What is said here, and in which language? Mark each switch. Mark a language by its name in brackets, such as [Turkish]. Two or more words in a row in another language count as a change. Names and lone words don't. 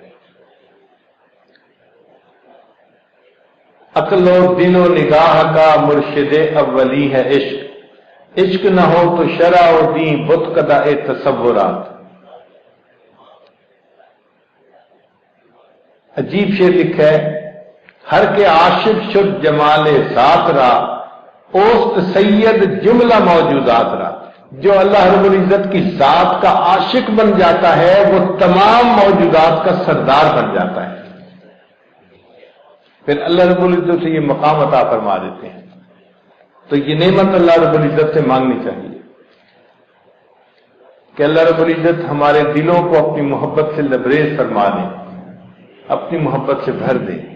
[Urdu] عقل و دل و نگاہ کا مرشد اولی ہے عشق، عشق نہ ہو تو شرع و دین بت کدہ تصورات۔ عجیب شعر لکھا ہے، [Persian] ہر کے عاشق شد جمال ذات را، اوست سید جملہ موجودات را۔ [Urdu] جو اللہ رب العزت کی ذات کا عاشق بن جاتا ہے وہ تمام موجودات کا سردار بن جاتا ہے، پھر اللہ رب العزت سے یہ مقام عطا فرما دیتے ہیں۔ تو یہ نعمت اللہ رب العزت سے مانگنی چاہیے کہ اللہ رب العزت ہمارے دلوں کو اپنی محبت سے لبریز فرما دیں، اپنی محبت سے بھر دیں۔